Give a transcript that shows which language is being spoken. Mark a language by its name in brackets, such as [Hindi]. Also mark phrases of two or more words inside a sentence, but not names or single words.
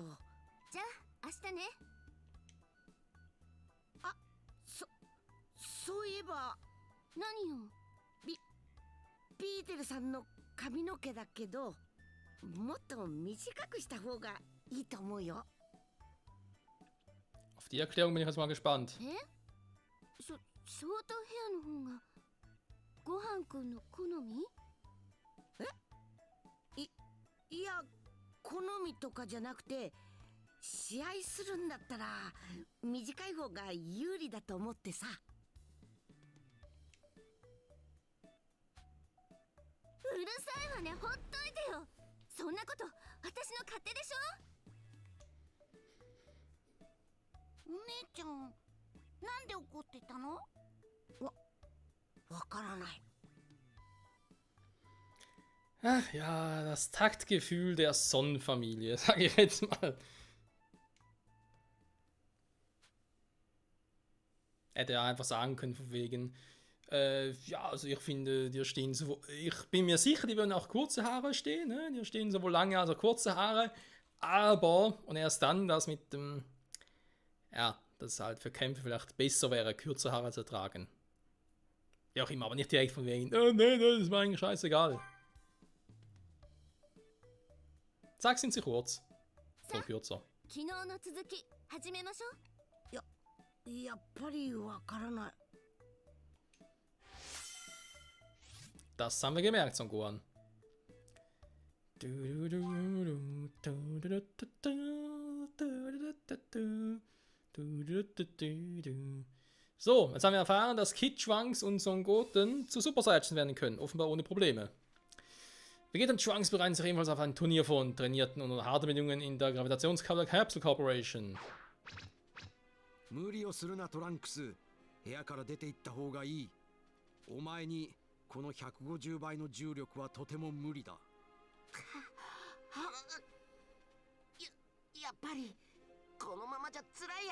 [Japanese] じゃあ明日ね。そういえば。何よ。ピーテルさんの髪の毛だけど、もっと短くした方がいいと思うよ。 [German] Auf die Erklärung bin ich jetzt mal gespannt. [Japanese] ショートヘアの方がごはんくんの好み？いや好みとかじゃなくて、試合するんだったら短い方が有利だと思ってさ。うるさいわね、ほっといてよ。そんなこと私の勝手でしょ。お姉ちゃん、なんで怒ってたの？わからない。 [German] Ach ja, das Taktgefühl der Sonnenfamilie, sage ich jetzt mal. Hätte er einfach sagen können, von wegen, ja, also ich finde, dir stehen so, ich bin mir sicher, die würden auch kurze Haare stehen, ne? Dir stehen sowohl lange als auch kurze Haare, aber, und erst dann das mit dem, ja, dass es halt für Kämpfe vielleicht besser wäre, kürze Haare zu tragen. Ja auch immer, aber nicht direkt von wegen, nee, das ist mir eigentlich scheißegal. Sag, sind sie kurz. Oder kürzer. [Japanese] 昨日の続き始めましょう。やっぱりわからない。 [German] Das haben wir gemerkt, Son Gohan. So, jetzt haben wir erfahren, dass Kid, Trunks und Son Goten zu Super Saiyajin werden können. Offenbar ohne Probleme. Vegeta und Trunks bereiten sich ebenfalls auf ein Turnier vor und trainierten unter harten Bedingungen in der Gravitationskapsel Capsule Corporation. [Japanese] 無理をするなトランクス。部屋から出て行った方がいい。お前にこの150倍の重力はとても無理だ。やっぱりこのままじゃ辛いや。